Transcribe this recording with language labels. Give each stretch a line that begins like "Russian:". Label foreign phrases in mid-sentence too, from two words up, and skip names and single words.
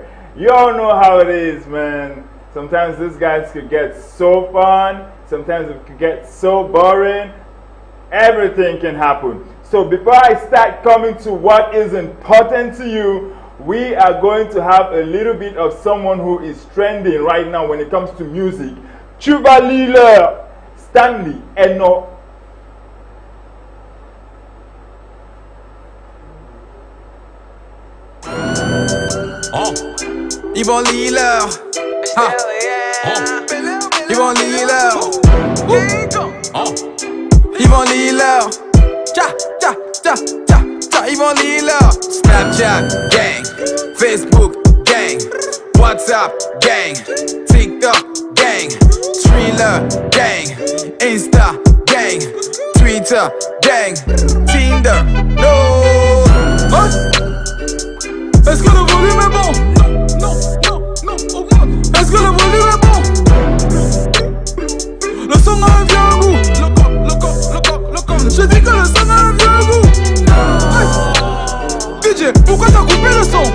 English: You all know how it is, man. Sometimes these guys could get so fun, sometimes it could get so boring. Everything can happen. So before I start coming to what is important to you, we are going to have a little bit of someone who is trending right now when it comes to music. Chuba Lila, Stanley Eno. Yvon Lila, Yvon Lila, Yvon Lila, Yvon Lila. Snapchat gang, Facebook gang, WhatsApp gang, TikTok gang, Thriller gang, Insta gang, Twitter gang, Tinder. No.
French: Est-ce que le volume est bon? Non, augmente. Est-ce que le volume est bon? Le son a un vieux goût. Le cop. Je dis que le son a un vieux goût. DJ, pourquoi t'as coupé le son?